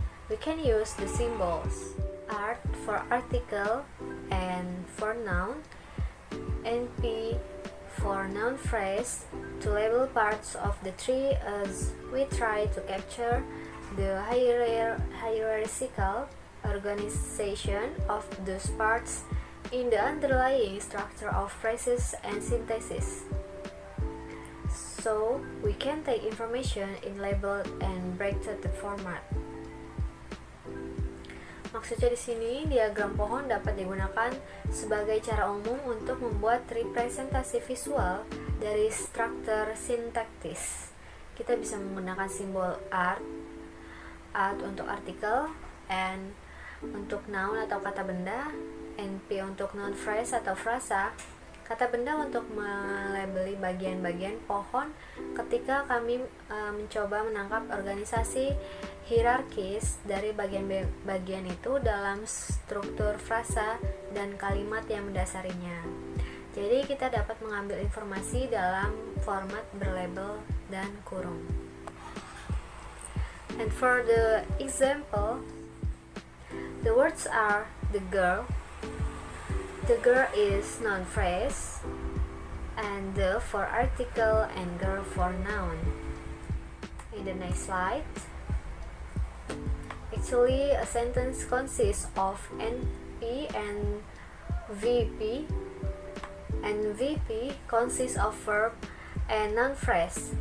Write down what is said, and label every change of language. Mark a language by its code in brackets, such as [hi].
[en] We can use the symbols art for article and for noun, NP for noun phrase to label parts of the tree as we try to capture the hierarchical organization of those parts in the underlying structure of phrases and synthesis. So, we can take information in labeled and braketed format. [id] Maksudnya di sini, diagram pohon dapat digunakan sebagai cara umum untuk membuat representasi visual dari struktur sintaktis. Kita bisa menggunakan simbol art untuk artikel, and untuk noun atau kata benda, NP untuk noun phrase atau frasa, kata benda untuk melabeli bagian-bagian pohon ketika kami mencoba menangkap organisasi hierarkis dari bagian-bagian itu dalam struktur frasa dan kalimat yang mendasarinya. Jadi kita dapat mengambil informasi dalam format berlabel dan kurung. [en] And for the example, the words are the girl. The girl is noun phrase, and the for article and girl for noun. In the next slide, actually a sentence consists of NP and VP, and VP consists of verb and noun phrase.